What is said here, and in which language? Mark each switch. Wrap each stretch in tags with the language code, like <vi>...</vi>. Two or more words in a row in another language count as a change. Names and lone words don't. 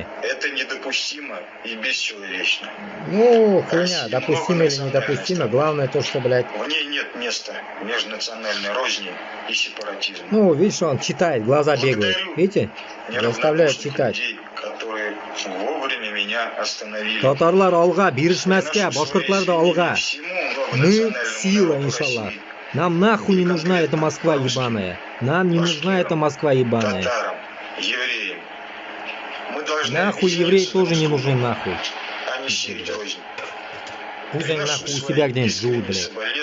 <ru>Это недопустимо и бесчеловечно. Ну, хуйня, допустимо или недопустимо, главное то, что, блядь... В ней нет места межнациональной розни и сепаратизма. Ну, видишь, он читает, глаза бегают. Видите? Заставляют читать. Людей, которые вовремя меня остановили.</ru> <tt>Татарлар алга, биришмәскә, башкортлар да алга.</tt> <ru>Мы сила, иншаллах. Нам нахуй не нужна эта Москва ебаная. Нам не нужна эта Москва ебаная. Татарам, евреям. Мы должны Нахуй евреи тоже не нужны, нахуй. а не сеять рознь. Пусть они нахуй у себя где-нибудь живут, блядь.</ru>